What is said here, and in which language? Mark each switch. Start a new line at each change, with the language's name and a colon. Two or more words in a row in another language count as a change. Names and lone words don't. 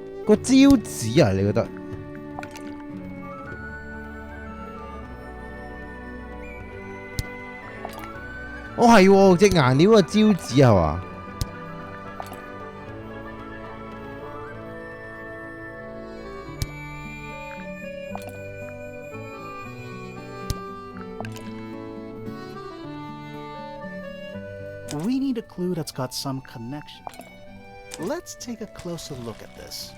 Cantonese: 個招紙啊，你覺得？哦係喎，隻顏料個招紙係嘛？
English: We need a clue that's got some connection. Let's take a closer look at this.